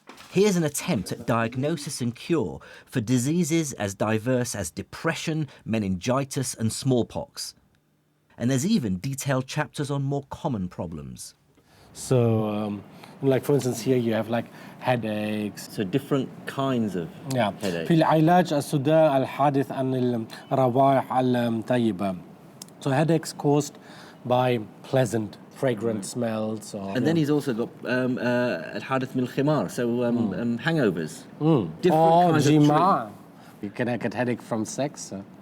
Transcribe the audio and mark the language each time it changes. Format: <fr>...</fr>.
<en>Here's an attempt at diagnosis and cure for diseases as diverse as depression, meningitis, and smallpox. And there's even detailed chapters on more common problems. So, for instance, here you have headaches. So different kinds of headaches.</en> <ar>في العلاج الصداع الحادث عن الروائح الطيبة.</ar> <en>So headaches caused by pleasant, fragrant smells. And then he's also got al-hadith min al-khimar, so hangovers. Different kinds of you can get headache from sex.</en>